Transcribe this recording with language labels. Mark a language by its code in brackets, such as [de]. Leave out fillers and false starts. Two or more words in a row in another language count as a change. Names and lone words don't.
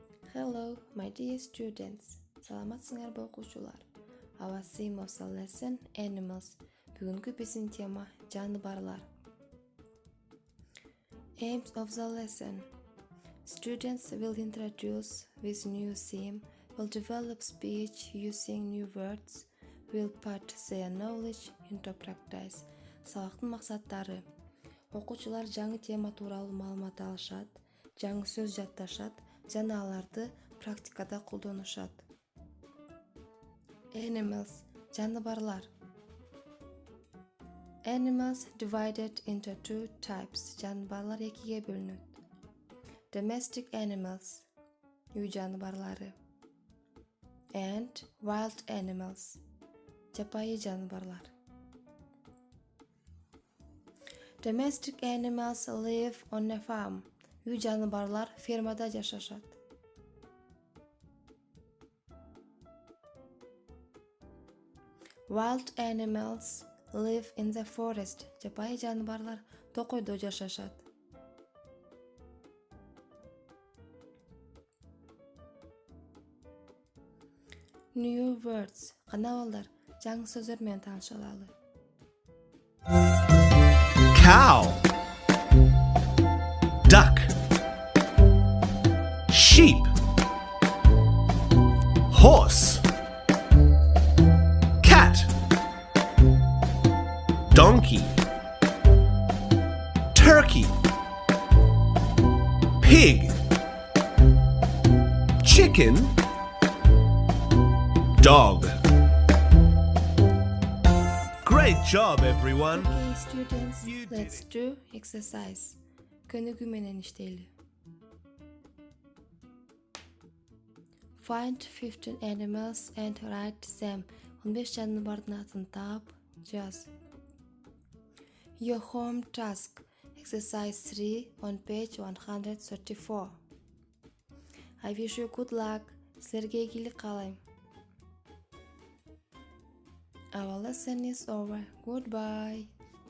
[en] Hello, my dear students. [ky] Саламатсыңар ба окуучулар. [en] Our theme of the lesson animals. [ky] Бүгүнкү биздин тема жаныбарлар. [en] Aims of the lesson. Students will introduce with new theme, will develop speech using new words, will put their knowledge into practice. [ky] Сабактын максаттары. Окуучулар жаңы тема тууралуу маалымат алышат, жаңы сөз жатташат жана аларды практикада колдонушат. [en] Animals, жаныбарлар. Animals divided into two types. [ky] Жаныбарлар экиге бөлүнөт. [en] Domestic animals, [ky] үй жаныбарлары, [en] and wild animals, [ky] жапайы жаныбарлар. [en] Domestic animals live on a farm. [ky] Үй жаныбарлар фермада жашашат. [en] Wild animals live in the forest. [ky] Жапайы жаныбарлар токойдо жашашат. [en] New words. [ky] Кана балдар, жаңы сөздөр менен тааныша алалы. [en] Cow, duck, sheep, horse, cat, donkey, turkey, pig, chicken, dog. Great job, everyone. Okay, students, You did let's do exercise. [ky] Көнүгүү менен иштейли. [en] Find 15 animals and write them. [ky] 15 жаныбардын атын таап, жаз. [en] Your home task. Exercise 3 on page 134. I wish you good luck. [ky] Силерге ийгилик каалайм. [en] Our lesson is over. Goodbye.